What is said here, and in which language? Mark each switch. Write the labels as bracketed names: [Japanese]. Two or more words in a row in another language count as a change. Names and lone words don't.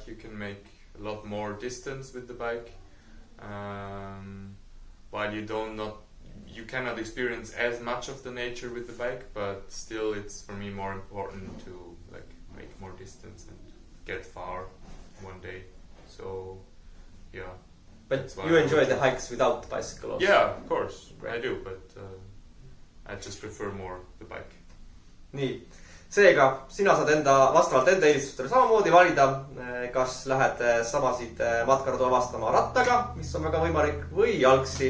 [English] You can make a lot more distance with the bike, while you cannot experience as much of the nature with the bike, but still it's for me more important to make more distance and get far one day. So yeah. But you enjoy the hikes without the bicycle also? Yeah, of course. Right. I do, but I just prefer more the bike. [Estonian] Nii. Seega, sina saad vastavalt enda eelistustele samamoodi valida, kas lähed samasid matkaradu avastama rattaga, mis on väga võimalik, või jalgsi.